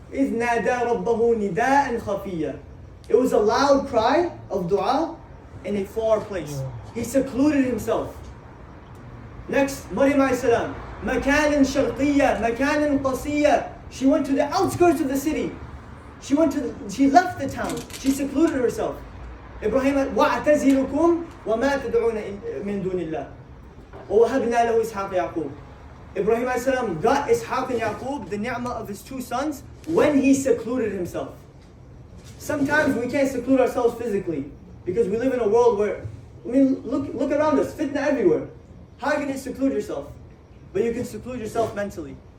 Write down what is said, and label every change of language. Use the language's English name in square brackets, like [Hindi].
[Arabic] إِذْ نَادَى رَبَّهُ نِدَاءً خَفِيًّا. [English] It was a loud cry of dua in a far place. He secluded himself. Next, Maryam a.s. [Arabic] مَكَانٍ شَرْقِيًّا مَكَانٍ قَصِيًّا. [English] She went to the outskirts of the city. She left the town. She secluded herself. [Arabic] Ibrahim, وَأَعْتَزِلُكُمْ وَمَا تَدْعُونَ مِن دُونِ اللَّهِ وَوَهَبْنَا لَهُ إِسْحَاقَ يَعْقُوبَ. [English] Ibrahim a.s. got Ishaq and Yaqub, the ni'mah of his 2 sons, when he secluded himself. Sometimes we can't seclude ourselves physically because we live in a world where, look around us, fitna everywhere. How are you going to seclude yourself? But you can seclude yourself mentally.